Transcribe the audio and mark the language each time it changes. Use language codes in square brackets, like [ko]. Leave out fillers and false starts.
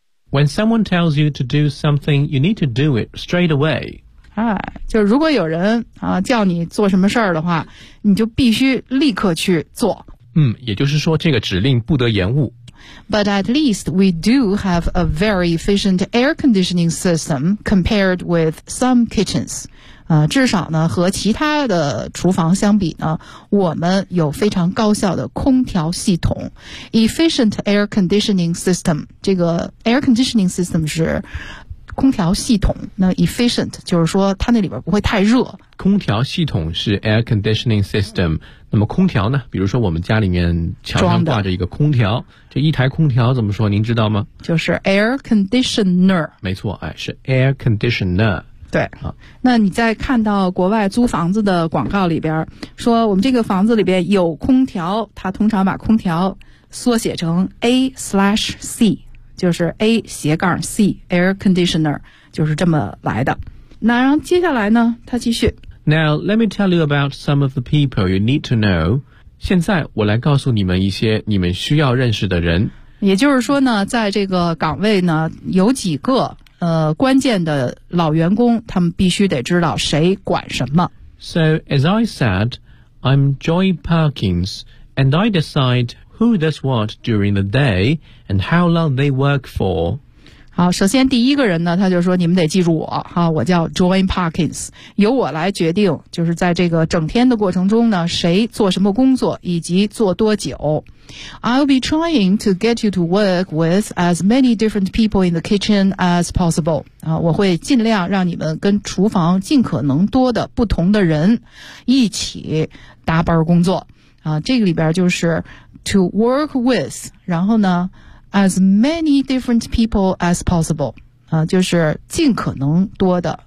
[en] When someone tells you to do something, you need to do it straight away. [zh] 哎，就是如果有人啊叫你做什么事儿的话，你就必须立刻去做。嗯，也就是说这个指令不得延误。 [en] But at least we do have a very efficient air conditioning system compared with some kitchens. [zh] 至少呢和其他的厨房相比呢，我们有非常高效的空调系统。 Efficient air conditioning system, 这个 air conditioning system 是空调系统，那 efficient 就是说它那里边不会太热。空调系统是 air conditioning system， 那么空调呢，比如说我们家里面墙上挂着一个空调，这一台空调怎么说您知道吗？就是 air conditioner。没错，哎，是 air conditioner。对，那你在看到国外租房子的广告里边说我们这个房子里边有空调，它通常把空调缩写成 A/C，就是 A 斜杠 C air conditioner， 就是这么来的。那然后接下来呢，他继续。 [en] Now let me tell you about some of the people you need to know。 [zh] 现在我来告诉你们一些你们需要认识的人。也就是说呢，在这个岗位呢有几个关键的老员工，他们必须得知道谁管什么。 [en] So as I said, I'm Joy Perkins, and I decideWho does what during the day and how long they work for? [zh] 好，首先第一个人呢，他就说你们得记住我哈，我叫 Joy Perkins， 由我来决定，就是在这个整天的过程中呢，谁做什么工作以及做多久。 [en] I'll be trying to get you to work with as many different people in the kitchen as possible. [zh] 啊，我会尽量让你们跟厨房尽可能多的不同的人一起搭班工作。啊，这个里边就是。 [en] To work with, [zh] 然后呢 [en] as many different people as possible, [zh] 就是尽可能多的。